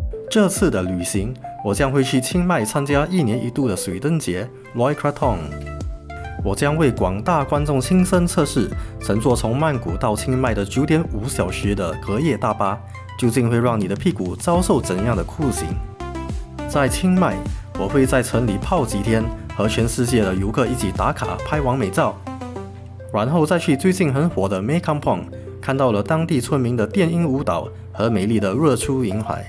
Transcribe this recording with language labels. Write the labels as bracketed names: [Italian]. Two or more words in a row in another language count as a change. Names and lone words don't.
[Chinese] 這次的旅行，我將會去清邁參加1年1度的水燈節 Loy Krathong。我將為廣大觀眾親身測試乘坐從曼谷到清邁的9.5小時的隔夜大巴，究竟會讓你的屁股遭受怎樣的酷刑。在清邁，我會在城裡泡幾天，和全世界的遊客一起打卡拍完美照，然後再去最近很火的 Mae Kampong， 看到了當地村民的電音舞蹈和美麗的日出雲海。